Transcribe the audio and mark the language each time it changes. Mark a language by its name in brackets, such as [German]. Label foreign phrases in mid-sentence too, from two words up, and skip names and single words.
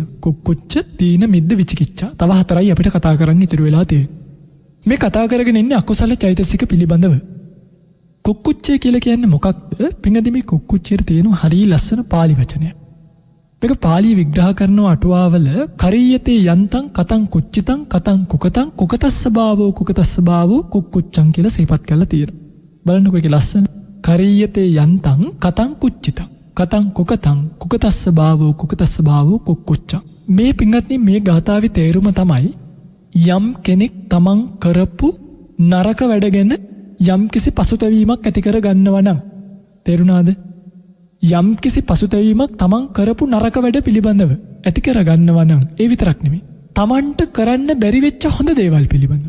[Pali] කුක්කුච්ච, තීන, මිද්ද, විචිකිච්ඡා. [Sinhala] තව 4යි අපිට කතා කරන්න ඉතුරු වෙලා තියෙන්නේ. මේ කතා කරගෙන ඉන්නේ අකුසල චෛතසික පිළිබඳව. කුක්කුච්චය කියලා කියන්නේ මොකක්ද? පිංගුතුනි මේ කුක්කුච්චයට තියෙන හරිය ලස්සන පාලි වචනයක්. මේක පාලි විග්‍රහ කරන අටුවාවල [Pali] කරීයතේ යන්තං කතං කුච්චිතං කතං කුකතං කුකතස්ස භාවෝ කුකතස්ස භාවෝ කුක්කුච්චං [Sinhala] කියලා සිහිපත් කරලා තියෙනවා. බලන්නකෝ ඒක ලස්සන. [Pali] කරීයතේ යන්තං කතං කුච්චිතං කතං කුකතං කුකතස්ස භාවෝ කුකතස්ස භාවෝ කුක්කුච්චං. [Sinhala] මේ පිංගුතුනි මේ ගාථාවේ තේරුම තමයි යම් කෙනෙක් තමන් කරපු නරක වැඩ ගැන යම්කිසි පසුතැවීමක් ඇති කර ගන්නවා නම්, තේරුණාද? යම්කිසි පසුතැවීමක් තමන් කරපු නරක වැඩ පිළිබඳව ඇති කර ගන්නවා නම්, ඒ විතරක් නෙමෙයි තමන්ට කරන්න බැරි වෙච්ච හොඳ දේවල් පිළිබඳව.